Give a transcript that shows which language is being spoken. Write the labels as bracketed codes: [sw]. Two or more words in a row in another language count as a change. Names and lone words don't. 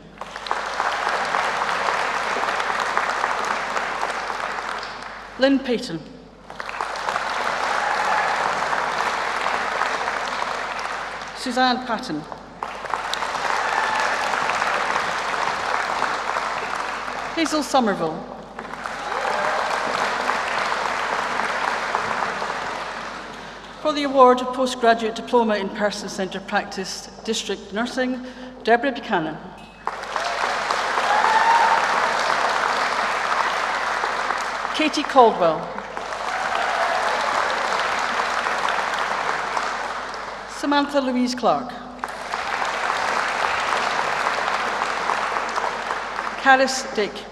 [en] Lynn Payton. Suzanne Patton. Hazel Somerville. For the award of Postgraduate Diploma in Person-Centred Practice, District Nursing, Deborah Buchanan. Katie Caldwell. Samantha Louise Clark. Caris Dick.